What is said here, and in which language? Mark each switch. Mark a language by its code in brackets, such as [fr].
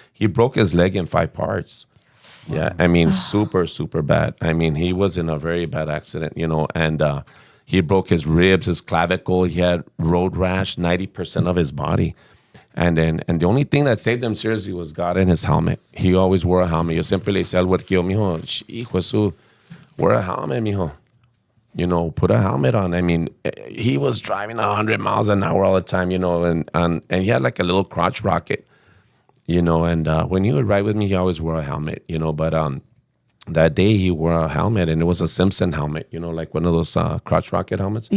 [en] He broke his leg in 5 parts. Yeah, I mean, super, super bad. I mean, he was in a very bad accident, and he broke his ribs, his clavicle. He had road rash, 90% of his body. And the only thing that saved him seriously was God and his helmet. He always wore a helmet. [es] Yo siempre le decía al huerquillo, mijo, hijo Jesús, [en] wear a helmet, mijo. Put a helmet on. I mean, he was driving 100 miles an hour all the time, and he had like a little crotch rocket, and when he would ride with me, he always wore a helmet, but that day he wore a helmet, and it was a Simpson helmet, like one of those crotch rocket helmets.